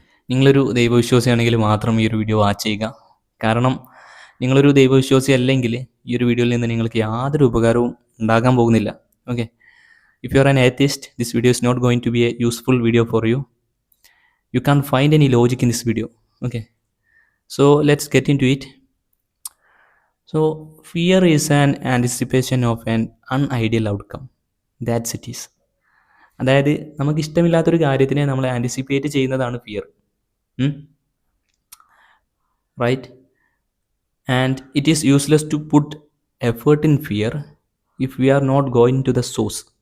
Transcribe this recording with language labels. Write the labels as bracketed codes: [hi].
[ml] നിങ്ങളൊരു ദൈവവിശ്വാസിയാണെങ്കിൽ മാത്രം ഈ ഒരു വീഡിയോ വാച്ച് ചെയ്യുക. കാരണം നിങ്ങളൊരു ദൈവവിശ്വാസി അല്ലെങ്കിൽ ഈ ഒരു വീഡിയോയിൽ നിന്ന് നിങ്ങൾക്ക് യാതൊരു ഉപകാരവും ഉണ്ടാകാൻ പോകുന്നില്ല. [en] Okay, if you are an atheist, this video is not going to be a useful video for you. You can't find any logic in this video. Okay, so let's get into it. So fear is an anticipation of an unideal outcome. That's it is. [ml] അതായത് നമുക്ക് ഇഷ്ടമില്ലാത്തൊരു കാര്യത്തിനെ നമ്മൾ anticipate ചെയ്യുന്നതാണ് fear, right? [en] And it is useless to put effort in fear if we are not going to the source.